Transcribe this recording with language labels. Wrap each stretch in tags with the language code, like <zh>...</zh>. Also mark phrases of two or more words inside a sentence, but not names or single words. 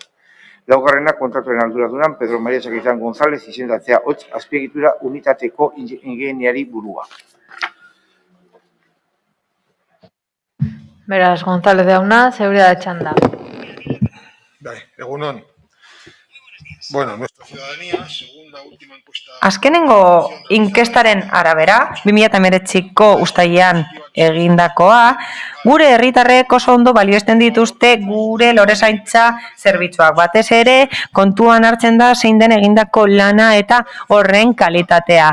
<eu>Laugarrena, kontratuaren arduraduran Pedro Maria Sakizan González izendatzea hots azpiegitura unitateko ingeniari burua. Beraz, González jauna, zeurea da txanda. Egunon.</eu> <es>Bueno, nuestra ciudadanía, según la última encuesta...</es> <eu>Azkenengo inkestaren arabera, 2019ko uztailean egindakoa, gure herritarrek oso ondo balioesten dituzte gure lorezaintza zerbitzuak. Batez ere, kontuan hartzen da zein den egindako lana eta horren kalitatea.</eu>